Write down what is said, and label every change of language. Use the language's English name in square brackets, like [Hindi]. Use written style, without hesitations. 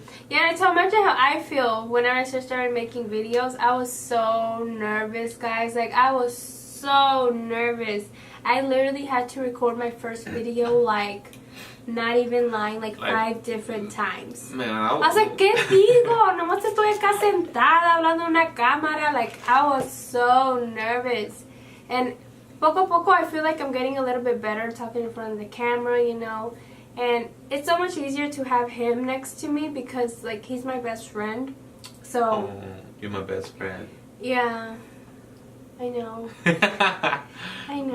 [English] Yeah, so imagine how I feel whenever I started making videos. I was so nervous, guys. Like I was so nervous. I literally had to record my first video like. Not even lying, like 5 different times. Man, I was like, [Spanish] ¿qué digo? Nomás estoy acá sentada hablando en una cámara. [English] Like, I was so nervous. And [Spanish] poco a poco, [English] I feel like I'm getting a little bit better talking in front of the camera, you know. And it's so much easier to have him next to me because, like, he's my best friend. So. Oh, you're my best friend. Yeah. I know. I know.